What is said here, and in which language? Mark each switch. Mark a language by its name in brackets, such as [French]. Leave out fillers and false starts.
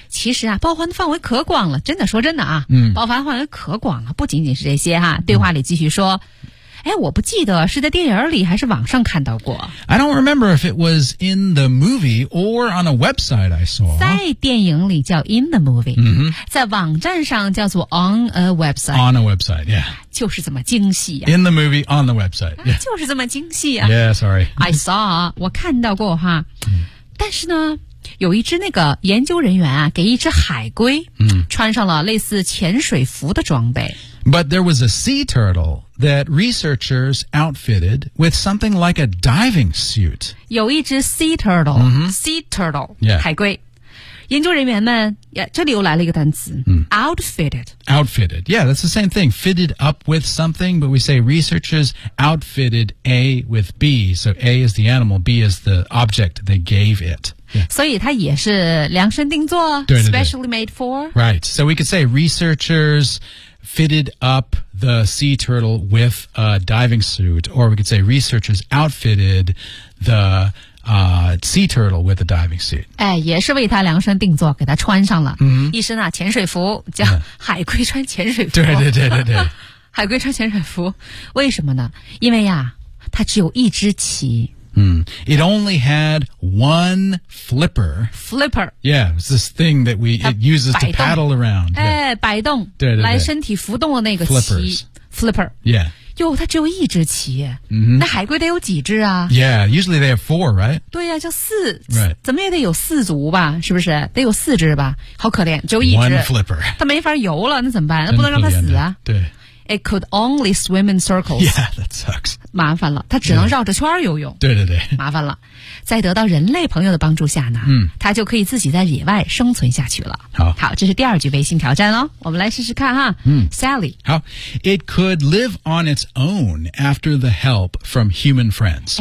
[Chinese] 其实啊，包含的范围可广了，真的说真的啊。包含范围可广了，不仅仅是这些哈、对话里继续说。哎，我不记得是在电影里还是网上看到过。 [English] I don't remember if it was in the movie or on a website I saw. [Chinese] 在电影里叫 [English] in the movie,、 [Chinese] 在网站上叫做 [English] on a website. On a website, yeah. [Chinese] 就是这么精细、 [English] In the movie, on the website, yeah.、 [Chinese] 就是这么精细啊。 [English] Yeah, sorry. I saw, [Chinese] 我看到过哈。但是呢，有一只那个研究人员啊，给一只海龟、穿上了类似潜水服的装备。 [English] But there was a sea turtle that researchers outfitted with something like a diving suit. [Chinese] 有一只 [English] sea turtle,、 [Chinese] sea turtle,、海龟。研究人员们，这里又来了一个单词、outfitted. [English] Outfitted, yeah, that's the same thing. Fitted up with something, but we say researchers outfitted A with B. So A is the animal, B is the object they gave it. [Chinese] Yeah. 所以它也是量身定做 [English] specially made for. Right. So we could say researchers fitted up the sea turtle with a diving suit. Or we could say researchers outfitted the、sea turtle with a diving suit. [Chinese] 哎，也是为它量身定做，给它穿上了、一身啊潜水服，叫海龟穿潜水服。对对对对对。海龟穿潜水服，为什么呢？因为呀，它只有一只鳍。 [English] It only had one flipper. Flipper. Yeah, it's this thing that it uses to paddle around. [Chinese] 哎，摆动，对对对，来身体浮动的那个鳍。 [English] Flippers. Flipper. Yeah. [Chinese] 哟，它只有一只鳍。那海龟得有几只啊？ [English] Yeah, usually they have four, right? [Chinese] 对呀、叫四。 [English] Right. [Chinese] 怎么也得有四足吧？是不是？得有四只吧？好可怜，只有一只。 [English] One flipper. [Chinese] 它没法游了，那怎么办？那不能让它死啊。对。 [English] It could only swim in circles. Yeah, that sucks. [Chinese] 麻烦了，它只能绕着圈游泳。对对对，麻烦了。在得到人类朋友的帮助下呢，它就可以自己在野外生存下去了。好，好，这是第二句微信挑战哦，我们来试试看哈。 [English] Sally. 好 ，It could live on its own after the help from human friends.